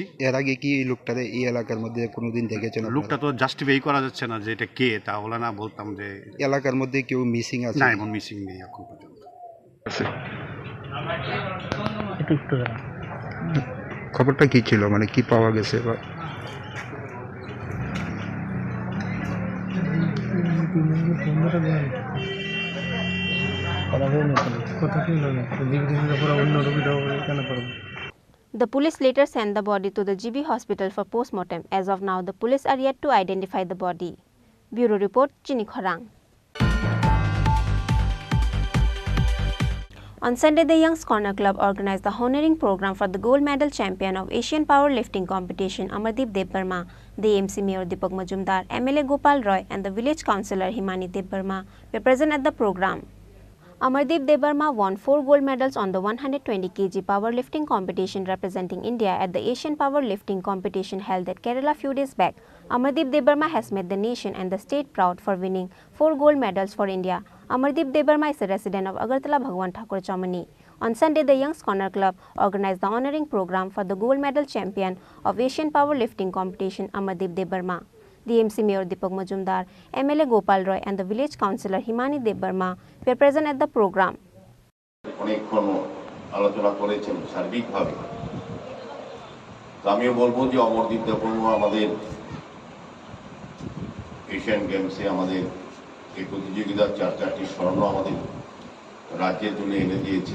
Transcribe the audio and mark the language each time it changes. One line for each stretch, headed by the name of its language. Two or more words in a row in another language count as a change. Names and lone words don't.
Bangla: এর আগে কি এই লোকটারে এই এলাকার মধ্যে কোনোদিন দেখেছেন? লোকটা তো জাস্টিফাই করা যাচ্ছে না যে এটা কে, তাহলে না বলতাম যে এলাকার মধ্যে কেউ মিসিং আছে? না, এমন মিসিং নেই এখন পর্যন্ত। খবরটা কি ছিল, মানে কি পাওয়া গেছে? বা
English: The police later sent the body to the GB hospital for postmortem. As of now, the police are yet to identify the body. Bureau report, Chini Khorang. On Sunday, the Young's Corner Club organized the honoring program for the gold medal champion of Asian powerlifting competition, Amardeep Debbarma. The AMC Mayor Deepak Majumdar, MLA Gopal Roy and the village councillor Himani Debbarma were present at the program. Amardeep Debbarma won 4 gold medals on the 120 kg powerlifting competition representing India at the Asian powerlifting competition held at Kerala few days back. Amardeep Debbarma has made the nation and the state proud for winning 4 gold medals for India. Amardeep Debbarma is a resident of Agartala Bhagwan Thakur Chamani. On Sunday, the Young's Corner Club organized the honoring program for the gold medal champion of Asian powerlifting competition, Amardeep Debbarma. The AMC Mayor Deepak Majumdar, MLA Gopal Roy and the village councillor Himani Debbarma were present at the program.
Bangla: অনেকক্ষণ আলোচনা করেছেন সার্বিকভাবে। আমিও বলবো যে অমরদীপ দেববর্মা আমাদের
English: Asian Games
Bangla: আমাদের এই প্রতিযোগিতার 4টি স্বর্ণ আমাদের রাজ্যের জন্য এনে দিয়েছেন।